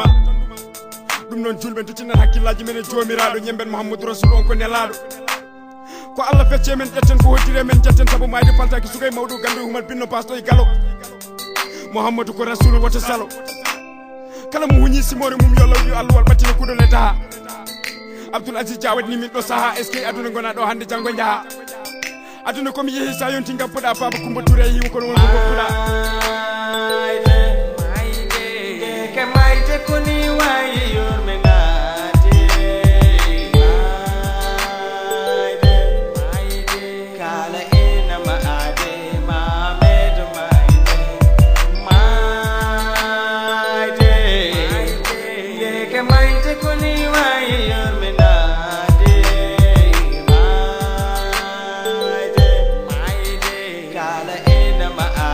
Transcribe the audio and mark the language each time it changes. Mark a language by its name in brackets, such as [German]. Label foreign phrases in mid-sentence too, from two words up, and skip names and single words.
[Fula] ɗum noon julɓe duttinen hakkillaji men e jomiraɗo ñemben Mouhamadou Rasul on ko nelaɗo ko Allah fecce men ƴetten ko hoddire men jetten saabu mayde faltaki sugay mawɗo gandu humal binno pasto e galo Mouhamadou ko Rasul woto salo kala mo huñi simore mum yo law yo Allah wal ɓattina kuɗole taha Abdoul Aziz Dia waɗini min ɗo saaha [French] est ce que [Fula] aduna gona ɗo hande janggo jaaha aduna komi yeehi sa yonti gappuɗa Baba Coumba Touré e himo kono wonko goppuɗa mayde koni wayi yurminade mayde kala ina maade mamedo mayde koni wayi yurminade mayde kala ina